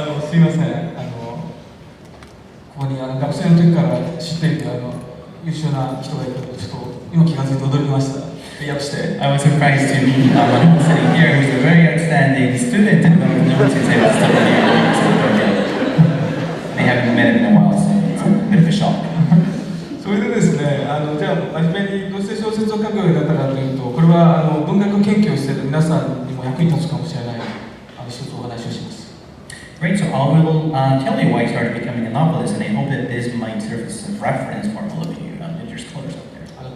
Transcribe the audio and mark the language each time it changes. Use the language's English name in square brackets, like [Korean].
[Japanese] すいません。ここに学生の時から知っていて優秀な人がいるとちょっと今気が付いて驚きました。訳して。 [English] I was surprised to meet one sitting here who's a very outstanding student and one of the ones who's able to study here. They haven't met in a while, so it's a bit of a shock. [Japanese] それでですね、じゃあ真面目にどうして小説を書くようになったかとい皆さんにも役に立つかもしれない一つお話をします。 [English] Great, so I will tell you why I started becoming a novelist, and I hope that this might serve as a reference for all of you, your scholars out there.